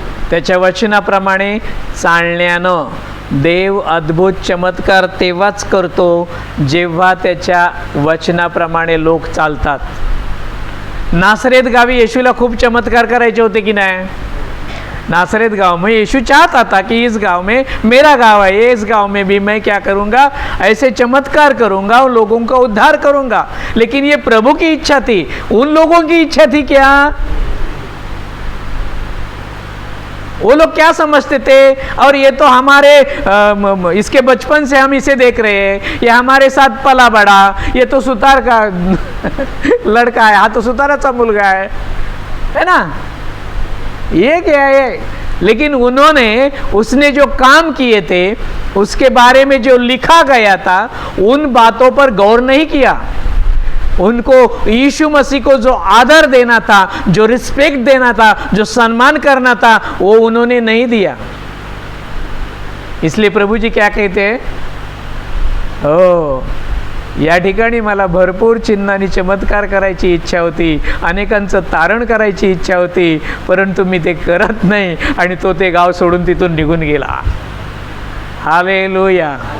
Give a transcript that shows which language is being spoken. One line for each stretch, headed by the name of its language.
Marathi: त्याच्या वचनाप्रमाणे चालण्यानं देव अद्भुत चमत्कार तेव्हाच करतो जेव्हा त्याच्या वचनाप्रमाणे लोक चालतात। नासरेत गावी येशूला खूप चमत्कार करायचे होते की नाही?
Hindi: नासरेत गांव में यीशु चाहता था कि इस गांव में मेरा गांव है, इस गांव में भी मैं क्या करूंगा, ऐसे चमत्कार करूंगा और लोगों का उद्धार करूंगा। लेकिन ये प्रभु की इच्छा थी। उन लोगों की इच्छा थी क्या? वो लोग क्या समझते थे, और ये तो हमारे इसके बचपन से हम इसे देख रहे हैं, ये हमारे साथ पला बड़ा, ये तो सुतार का लड़का है, हाँ तो
Marathi: सुताराचा मुलगा
Hindi: है ना, ये क्या है। लेकिन उन्होंने उसने जो काम किए थे, उसके बारे में जो लिखा गया था, उन बातों पर गौर नहीं किया। उनको यीशु मसीह को जो आदर देना था, जो रिस्पेक्ट देना था, जो सम्मान करना था, वो उन्होंने नहीं दिया। इसलिए प्रभु जी क्या कहते हैं,
Marathi: ओ या ठिकाणी मला भरपूर चिन्ह आणि चमत्कार करायची इच्छा होती, अनेकांचं तारण करायची इच्छा होती, परंतु मी ते करत नाही, आणि तो ते गाव सोडून तिथून निघून गेला। हालेलुया।